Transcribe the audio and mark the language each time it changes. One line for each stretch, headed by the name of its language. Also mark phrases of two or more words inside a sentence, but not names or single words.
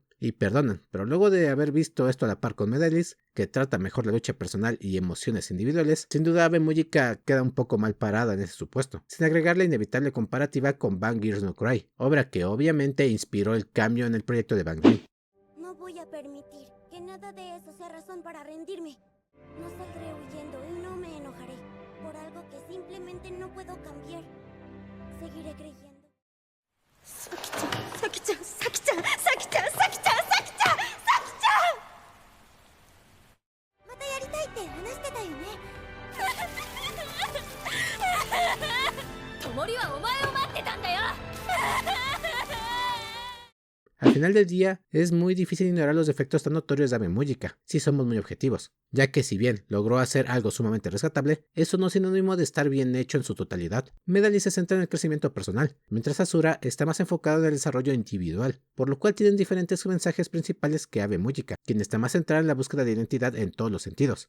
Spanish: Y perdonen, pero luego de haber visto esto a la par con Medalis, que trata mejor la lucha personal y emociones individuales, sin duda Ave Mujica queda un poco mal parada en ese supuesto, sin agregar la inevitable comparativa con Bang Girls No Cry, obra que obviamente inspiró el cambio en el proyecto de Bang Dream. No voy a permitir que nada de eso sea razón para rendirme. No saldré huyendo y no me enojaré por algo que simplemente no puedo cambiar. seguiré creyendo.
Japanese: サキちゃんサキちゃんサキちゃんサキちゃんサキちゃんサキちゃんサキちゃんまたやりたいって話してたよね。ともりはお前を待ってたんだよ。
Spanish: Al final del día, es muy difícil ignorar los defectos tan notorios de Ave Mujica, si somos muy objetivos, ya que si bien logró hacer algo sumamente rescatable, eso no es sinónimo de estar bien hecho en su totalidad. Medali se centra en el crecimiento personal, mientras Asura está más enfocado en el desarrollo individual, por lo cual tienen diferentes mensajes principales que Ave Mujica, quien está más centrada en la búsqueda de identidad en todos los sentidos.